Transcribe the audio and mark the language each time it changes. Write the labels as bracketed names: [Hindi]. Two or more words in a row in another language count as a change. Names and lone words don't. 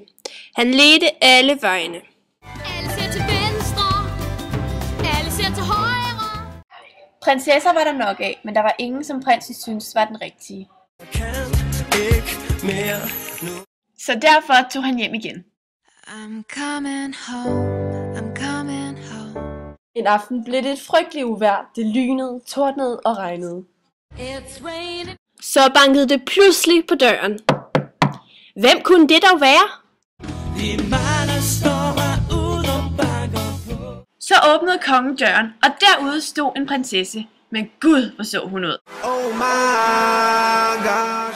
[Danish] Han ledte alle vegne. Alle ser til venstre, alle ser til højre. Prinsesser var der nok af, men der var ingen, som prinsen syntes var den rigtige. Så derfor tog han hjem igen. [English] I'm coming home, I'm coming home. [Danish] En aften blev det et frygteligt uvejr. Det lynede, tordnede og regnede. [English] It's raining. [Danish] Så bankede det pludselig på døren. Hvem kunne det dog være? Så åbnede kongen døren, og derude stod en prinsesse. Men gud, hvor så hun ud. [English] Oh my gosh.